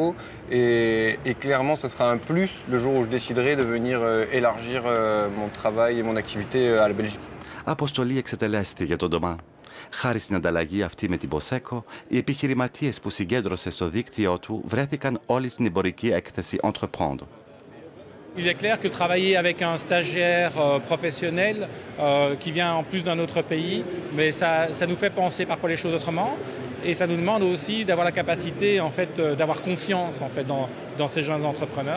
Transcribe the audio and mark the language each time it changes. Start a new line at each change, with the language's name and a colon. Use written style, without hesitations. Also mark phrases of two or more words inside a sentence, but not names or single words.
French: Et clairement, ce sera un plus le jour où je déciderai de venir élargir mon travail et mon activité à la Belgique.
Greek: Αποστολή εξετελέστη για τον Ντομά. Χάρη στην ανταλλαγή αυτή με την Poseco, οι επιχειρηματίες που συγκέντρωσε στο δίκτυό του βρέθηκαν όλοι στην εμπορική έκθεση Entreprendre.
French: Il est clair que travailler avec un stagiaire professionnel qui vient en plus d'un autre pays, mais ça nous fait penser parfois les choses autrement et ça nous demande aussi d'avoir la capacité en fait d'avoir confiance en fait dans ces jeunes entrepreneurs.